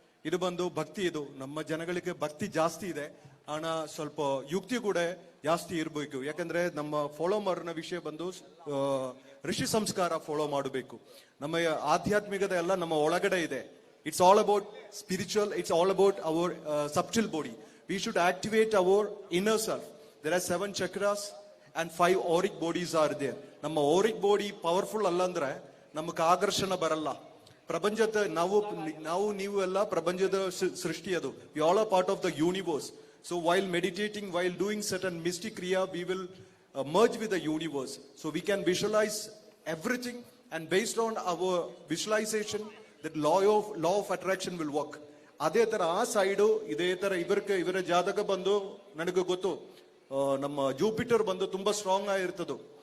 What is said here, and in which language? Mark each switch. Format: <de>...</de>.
<kn>ಇದು ಬಂದು ಭಕ್ತಿ, ಇದು ನಮ್ಮ ಜನಗಳಿಗೆ ಭಕ್ತಿ ಜಾಸ್ತಿ ಇದೆ. ಸ್ವಲ್ಪ ಯುಕ್ತಿ ಕೂಡ ಜಾಸ್ತಿ ಇರಬೇಕು. ಯಾಕಂದ್ರೆ ನಮ್ಮ ಫಾಲೋ ಮಾಡೋ ವಿಷಯ ಬಂದು ಋಷಿ ಸಂಸ್ಕಾರ ಫಾಲೋ ಮಾಡಬೇಕು. ನಮ್ಮ ಆಧ್ಯಾತ್ಮಿಕತೆ ಎಲ್ಲ ನಮ್ಮ ಒಳಗಡೆ ಇದೆ.</kn> <en>It's all about spiritual, it's all about our subtle body. We should activate our inner self. There are 7 chakras and 5 auric bodies are there.</en> <kn>ನಮ್ಮ auric body ಪವರ್ಫುಲ್ ಅಲ್ಲ ಅಂದ್ರೆ ನಮಗೆ ಆಕರ್ಷಣ ಬರಲ್ಲ. ಪ್ರಪಂಚದ ನಾವು ನೀವು ಎಲ್ಲ ಪ್ರಪಂಚದ ಸೃಷ್ಟಿ.</kn> <en>ಅದು we all are part of the universe. So while meditating, while doing certain mystic kriya, we will merge with the universe. So we can visualize everything, and based on our visualization that law of attraction will work.</en> <kn>ಅದೇ ತರ ಆ side ಇದೇ ತರ ಇವರ ಜಾತಕ ಬಂದು ನನಗೆ ಗೊತ್ತು, ನಮ್ಮ ಜೂಪಿಟರ್ ಬಂದು ತುಂಬಾ ಸ್ಟ್ರಾಂಗ್ ಆಗಿರ್ತದೆ.</kn>